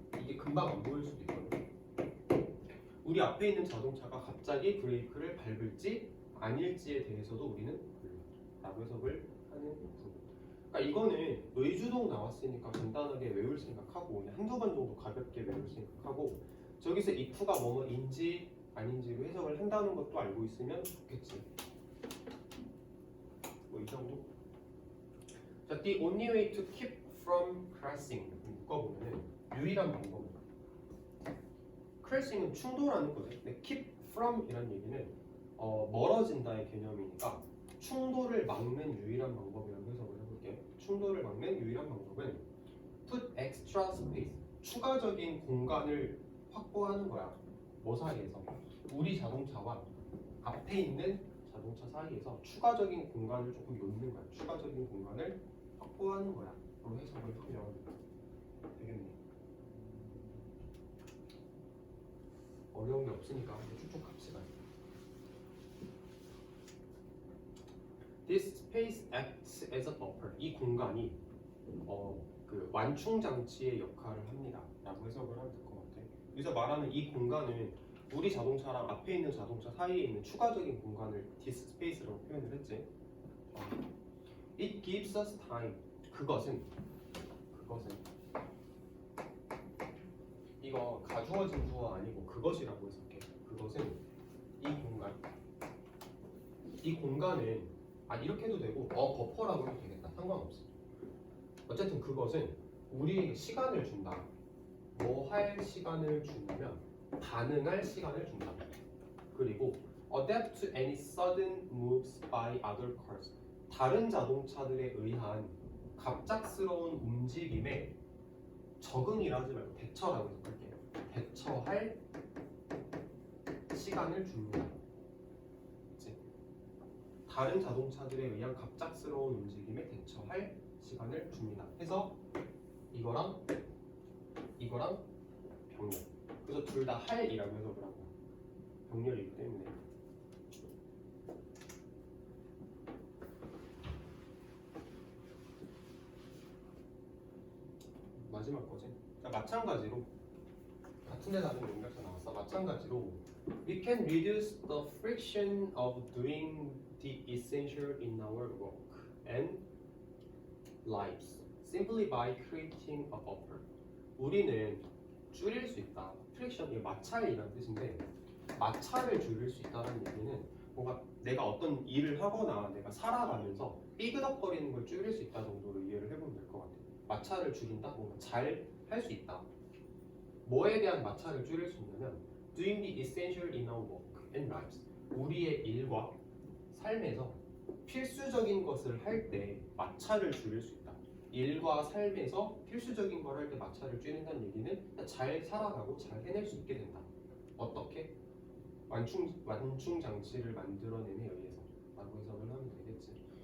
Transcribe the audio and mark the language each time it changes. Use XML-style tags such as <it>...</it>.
<ko>이게 금방 안 보일 수도 있거든. 우리 앞에 있는 자동차가 갑자기 브레이크를 밟을지 아닐지에 대해서도 우리는 몰라라고 해석을 하는 부분. 그러니까 이거는 의주동 나왔으니까 간단하게 외울 생각하고 그냥 한두 번 정도 가볍게 외울 생각하고, 저기서 if가 뭐뭐인지 아닌지로 해석을 한다는 것도 알고 있으면 좋겠지. 뭐 이 정도? 자,</ko> <en>the only way to keep from crashing</en> <ko>묶어보면은 유일한 방법은, crashing은 충돌하는 거죠. 근데</ko> <en>keep from</en> <ko>이란 얘기는 멀어진다의 개념이니까 충돌을 막는 유일한 방법이라고 해석을 해볼게요. 충돌을 막는 유일한 방법은</ko> <en>put extra space,</en> <ko>추가적인 공간을 확보하는 거야. 뭐 사이에서? 우리 자동차와 앞에 있는 자동차 사이에서 추가적인 공간을 조금 놓는 거야. 추가적인 공간을 확보하는 거야. 그런 해석을 하면 되겠네. 어려운 게 없으니까 쭉쭉 갑시다.</ko> <en>This space acts as a buffer.</en> <ko>이 공간이 그 완충 장치의 역할을 합니다. 라고 해석을 하면 될 것 같아. 여기서 말하는 이 공간은 우리 자동차랑 앞에 있는 자동차 사이에 있는 추가적인 공간을</ko> <en>this space</en> <ko>라고 표현을 했지.</ko> <en>It gives us time.</en> <ko>그것은 이거 가주어진 주어 아니고 그것이라고 해석해. 그것은 이 공간은 이렇게 해도 되고 버퍼라고 해도 되겠다. 상관없어. 어쨌든 그것은 우리에게 시간을 준다. 뭐 할 시간을 주냐면 반응할 시간을 준다. 그리고</ko> <en>adapt to any sudden moves by other cars.</en> <ko>다른 자동차들에 의한 갑작스러운 움직임에 적응이라 하지 말고 대처라고 해석할게요. 대처할 시간을 줍니다. 그치? 다른 자동차들에 의한 갑작스러운 움직임에 대처할 시간을 줍니다. 해서 이거랑 병렬. 그래서 둘 다 할이라고 해석을 하고 병렬이기 때문에. 마지막 거지. 자, 마찬가지로 같은 데 다른 연결사 나왔어. 마찬가지로</ko> <en>we can reduce the friction of doing the essential in our work and lives simply by creating a buffer.</en> <ko>우리는 줄일 수 있다. 프릭션, 이게 마찰이라는 뜻인데 마찰을 줄일 수 있다는 얘기는 뭔가 내가 어떤 일을 하거나 내가 살아가면서 삐그덕거리는 걸 줄일 수 있다 정도로 이해를 해보면 될 것 같아요. 마찰을 줄인다? 뭔가 잘 할 수 있다. 뭐에 대한 마찰을 줄일 수 있냐면</ko> <en>doing the essential in our work and lives.</en> <ko>우리의 일과 삶에서 필수적인 것을 할 때 마찰을 줄일 수 있다. 일과 삶에서 필수적인 걸 할 때 마찰을 줄인다는 얘기는 잘 살아가고 잘 해낼 수 있게 된다. 어떻게? 완충 장치를 만들어냄에 의해서 라고 해석을 하면 되겠지.</ko>